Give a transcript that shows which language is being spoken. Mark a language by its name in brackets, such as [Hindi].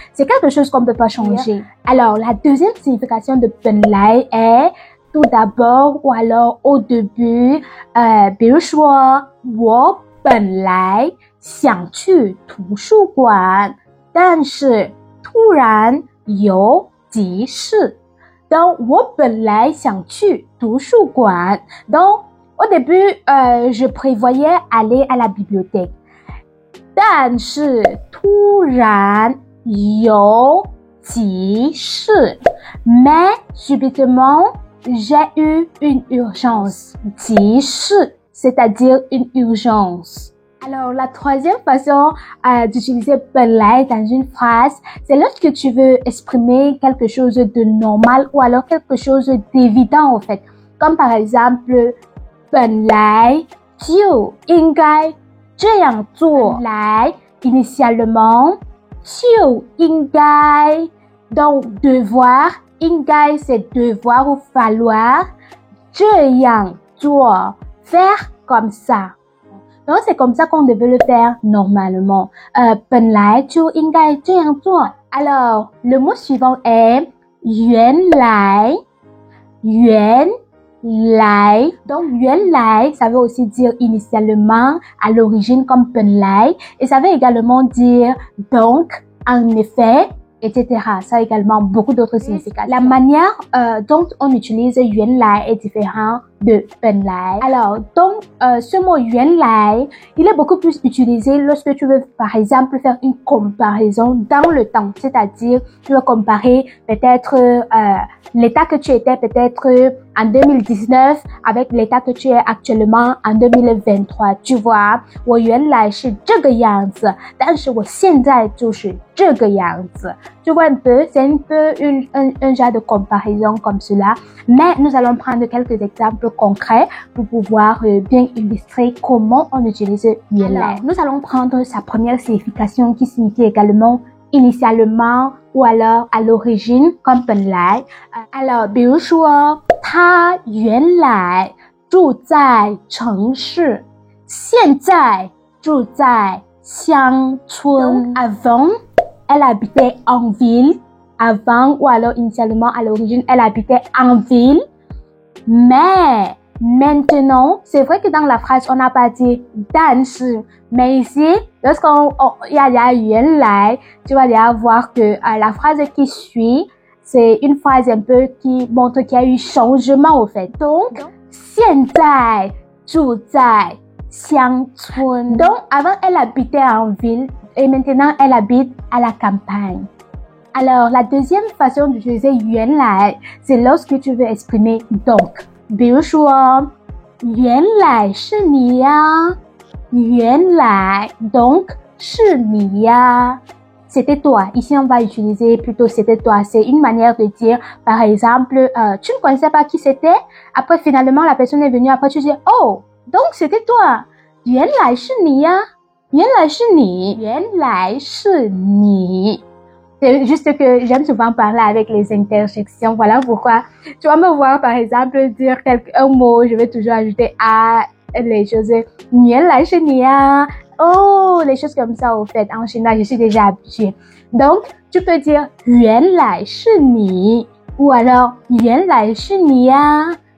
[French] C'est quelque chose qu'on ne peut pas changer. Alors la deuxième signification de 本来 est tout d'abord ou alors au début, [Chinese] 比如说我本来想去图书馆，但是突然有急事。 Donc 我本来想去图书馆。 [French] Donc au début, je prévoyais aller à la bibliothèque. [Chinese] 但是突然有急事。 [French] Mais subitement, j'ai eu une urgence. 急事 c'est-à-dire une urgence. Alors, la troisième façon d'utiliser 本来 dans une phrase, c'est lorsque tu veux exprimer quelque chose de normal ou alors quelque chose d'évident, en fait. Comme par exemple, [Chinese] 本来就应该这样做。 [French] 本来 initialement, [Chinese] 就应该 [French] donc devoir, 应该 c'est devoir ou falloir, [Chinese] 这样做 [French] faire comme ça. Donc c'est comme ça qu'on devait le faire normalement. [Chinese] 本来就应该这样做。 [French] Alors, le mot suivant est 原来。原来 donc 原来 ça veut aussi dire initialement, à l'origine comme 本来 et ça veut également dire donc, en effet, etc. Ça a également beaucoup d'autres significations. La manière dont on utilise 原来 est différente de 本来. Alors, donc, ce mot 原来, il est beaucoup plus utilisé lorsque tu veux, par exemple, faire une comparaison dans le temps. C'est-à-dire, tu veux comparer peut-être l'état que tu étais peut-être en 2019 avec l'état que tu es actuellement en 2023. Tu vois, [Chinese] 我原来是这个样子，但是我现在就是这个样子。 [French] Tu vois un peu, c'est un peu un genre de comparaison comme cela. Mais nous allons prendre quelques exemples concrets pour pouvoir bien illustrer comment on utilise yuan lai. Alors, nous allons prendre sa première signification qui signifie également initialement ou alors à l'origine comme 本来。 alors， [Chinese] 比如说，他原来住在城市，现在住在乡村。 [French] avant, elle habitait en ville. Avant ou alors initialement à l'origine, elle habitait en ville. Mais maintenant, c'est vrai que dans la phrase, on n'a pas dit 但是, mais ici, lorsqu'on y a 原来, tu vas déjà voir que la phrase qui suit, c'est une phrase un peu qui montre qu'il y a eu changement au fait. [Chinese] Donc, 现在住在乡村. [French] Donc, avant, elle habitait en ville et maintenant, elle habite à la campagne. Alors, la deuxième façon d'utiliser 原来, c'est lorsque tu veux exprimer donc. [Chinese] 比如说，原来是你呀，原来 donc 是你呀。 [French] C'était toi. Ici, on va utiliser plutôt c'était toi. C'est une manière de dire, par exemple, tu ne connaissais pas qui c'était. Après, finalement, la personne est venue. Après, tu dis, oh, donc c'était toi. [Chinese] 原来是你呀，原来是你，原来是你。 [French] C'est juste que j'aime souvent parler avec les interjections. Voilà pourquoi tu vas me voir, par exemple, dire un mot. Je vais toujours ajouter à les choses. [Chinese] 原来是你呀。 [French] Oh, les choses comme ça, au fait. En chinois, je suis déjà habituée. Donc, tu peux dire [Chinese] 原来是你 [French] ou alors [Chinese] 原来是你呀。